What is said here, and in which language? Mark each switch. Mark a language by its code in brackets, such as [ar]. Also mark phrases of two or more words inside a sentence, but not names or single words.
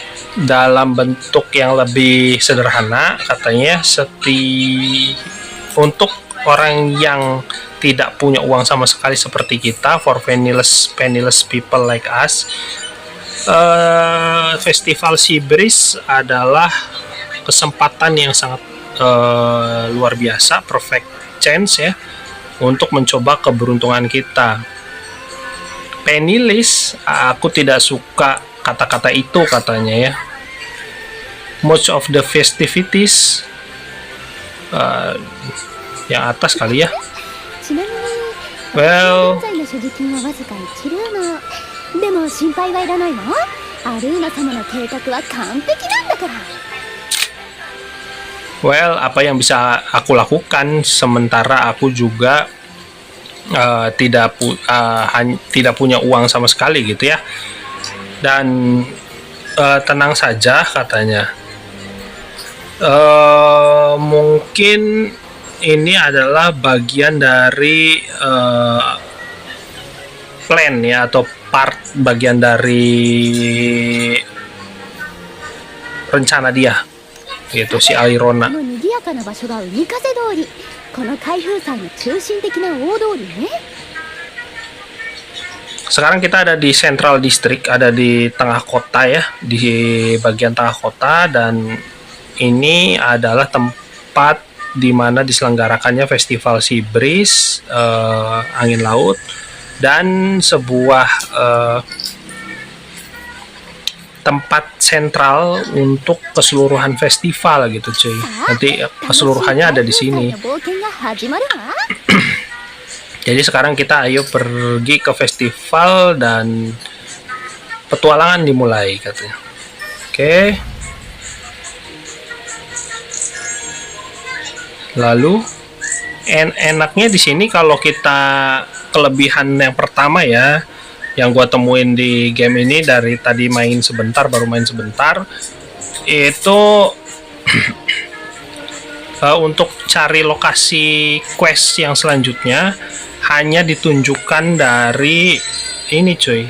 [id] dalam bentuk yang lebih sederhana, katanya untuk orang yang tidak punya uang sama sekali seperti kita, [en] for penniless people like us, [id] Festival Sea Breeze adalah kesempatan yang sangat luar biasa, [en] perfect chance [id] ya, untuk mencoba keberuntungan kita. Penniless, aku tidak suka kata-kata itu, katanya ya. [en] Most of the festivities, [id] yang atas kali ya. [ja] ちなみに Well, 現在の所持金はわずか1ルーナでも心配はいらないわ。アルーナ様の計画は完璧なんだから。 [id] well, apa yang bisa aku lakukan sementara aku juga tidak punya uang sama sekali gitu ya. Dan tenang saja, katanya. Mungkin ini adalah bagian dari plan ya, atau bagian dari rencana dia gitu, si Airona. [ja] この賑やかな場所が海風通り。この開封祭の中心的な大通りね。 [id] Sekarang kita ada di Central District, ada di tengah kota ya, di bagian tengah kota, dan ini adalah tempat di mana diselenggarakannya Festival Sea Breeze, angin laut, dan sebuah tempat sentral untuk keseluruhan festival gitu cuy. Nanti keseluruhannya ada di sini. [ja] 冒険が始まるわ。 [id] Jadi sekarang kita ayo pergi ke festival dan petualangan dimulai, katanya. Oke. Lalu enaknya di sini kalau kita kelebihan yang pertama ya, yang gua temuin di game ini dari tadi baru main sebentar, itu untuk cari lokasi quest yang selanjutnya hanya ditunjukkan dari ini cuy.